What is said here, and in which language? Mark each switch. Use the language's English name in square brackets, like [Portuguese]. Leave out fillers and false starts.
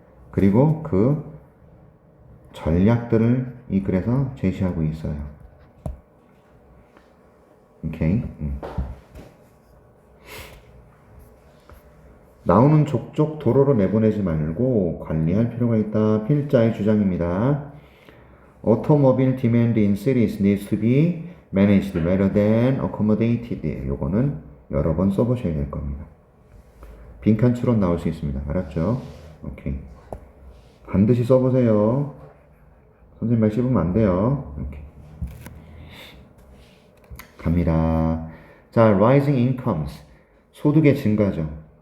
[Korean] 그리고 그 전략들을 이 글에서 제시하고 있어요. 오케이. 나오는 족족 도로로 내보내지 말고 관리할 필요가 있다. 필자의 주장입니다. [English] Automobile demand in cities needs to be managed rather than accommodated. [Korean] 요거는 여러 번 써보셔야 될 겁니다. 빈칸 추론 나올 수 있습니다. 알았죠? 오케이. 반드시 써보세요. 선생님 말 씹으면 안 돼요. 오케이. 갑니다. 자, [English] rising incomes. [Korean] 소득의 증가죠.